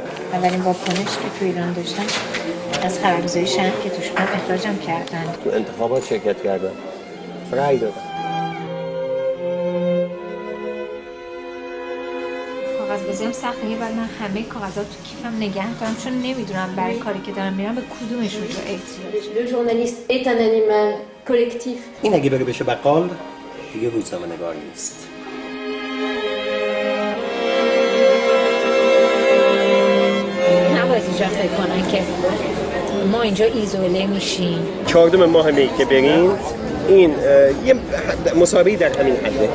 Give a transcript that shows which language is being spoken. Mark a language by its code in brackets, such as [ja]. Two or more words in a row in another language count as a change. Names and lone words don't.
[fa] اولین واکنش که تو ایران داشتم از خبرگزاری شهر که توش من اخراجم کردن. تو انتخابات شرکت کردم، رأی دادم. کاغذبازی هم سخته، ولی من همه کاغذات تو کیفم نگه دارم چون نمیدونم برای کاری که دارم میرم به کدومشون تو احتیاج. [fr] Le journaliste est un animal collectif. [fa] این اگه بره بشه بقال دیگه روزنامه‌نگار نیست. نباید اینجا فکر کنن که ما اینجا ایزوله میشیم. 14 ماه می که بریم این یه مسابقه در همین حده.